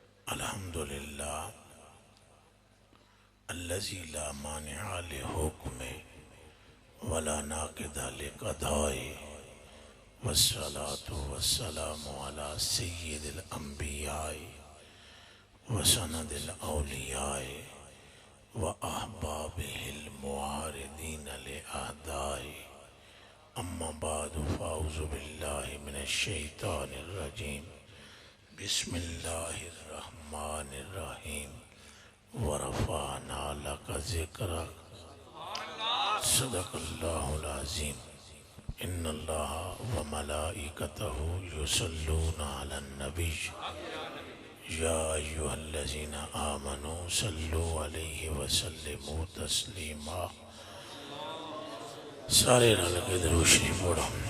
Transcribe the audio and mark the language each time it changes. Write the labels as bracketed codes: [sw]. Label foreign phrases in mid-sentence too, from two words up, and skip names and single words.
[ar] الحمدللہ الذی لا مانع لحکم ولا ناقض لقضائے والصلاة والسلام علی سید الانبیاء وسند الاولیاء واحبابہ المعارضین لأعدائے اما بعد فاعوذ باللہ من الشیطان الرجیم بسم اللہ الرحمن الرحیم ورفعنا لک ذکرک صدق اللہ العظیم ان اللہ وملائکتہ یصلون علی النبی یا ایہا الذین آمنوا صلوا علیہ وسلموا تسلیما [pa] سارے رل کے درود شریف پڑھو۔